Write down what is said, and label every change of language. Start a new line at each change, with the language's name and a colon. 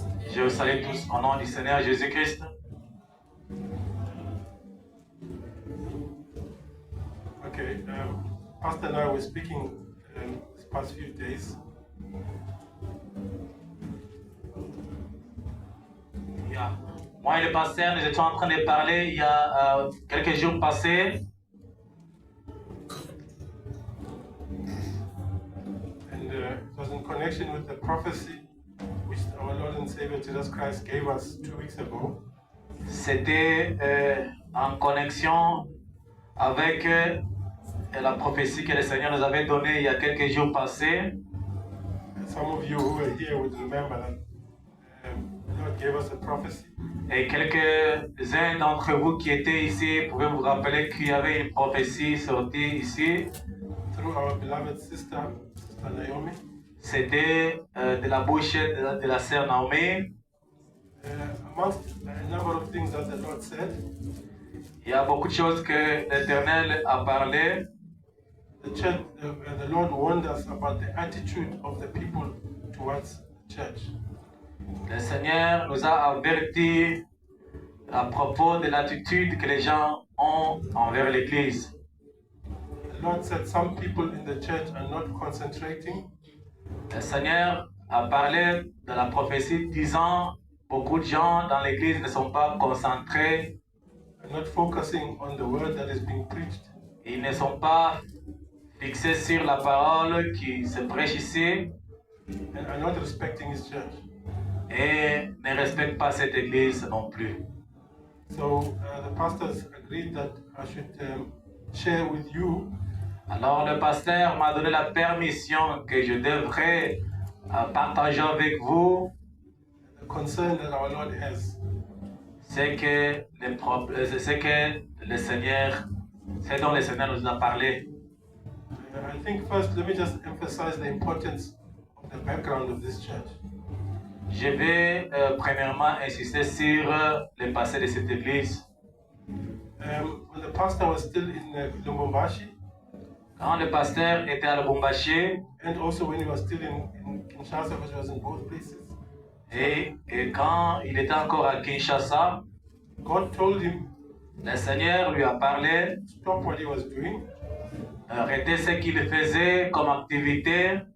French: Je vous salue tous au nom du Seigneur Jésus-Christ.
English: Okay, Pastor and I were speaking these past few days. Yeah.
French: Moi et le pasteur, nous étions en train de parler il y a quelques jours passés.
English: And it was in connection with the prophecy which our Lord and Savior Jesus Christ gave us 2 weeks ago.
French: C'était en connexion avec la prophétie que le Seigneur nous avait donnée il y a quelques jours passés.
English: Some of you who were here would remember that the Lord gave us a prophecy.
French: Et quelques-uns d'entre vous qui étaient ici pouvaient vous rappeler qu'il y avait une prophétie sortie ici.
English: Through our beloved sister Naomi.
French: C'était de la bouche de la sœur Naomi.
English: Amongst a number of things that the Lord said,
French: il y a beaucoup de choses que l'Éternel a parlé.
English: The Lord warned us about the attitude of the people towards the church.
French: Le Seigneur nous a avertis à propos de l'attitude que les gens ont envers l'Église.
English: The Lord said some people in the church are not concentrating.
French: Le Seigneur a parlé de la prophétie disant beaucoup de gens dans l'Église ne sont pas concentrés.
English: Not focusing on the word that is being preached.
French: Ils ne sont pas fixés sur la parole qui se prêche ici.
English: And are not respecting his church.
French: Et ne respectent pas cette église non plus.
English: So the pastors agreed that I should share with you.
French: Alors le pasteur m'a donné la permission que je devrais partager avec vous
English: the concern that our Lord has.
French: C'est que le Seigneur, c'est dont le Seigneur nous a parlé.
English: I think first, let me just emphasize the importance of the background of this church.
French: Je vais premièrement insister sur le passé de cette église.
English: When the pastor was still in Lubumbashi,
French: quand le pasteur était à Lubumbashi,
English: and also when he was still in Kinshasa, because he was in both places.
French: Et quand il était encore à Kinshasa,
English: God told him,
French: le Seigneur lui a parlé,
English: stop what he was doing.
French: Arrêter ce qu'il faisait comme activité.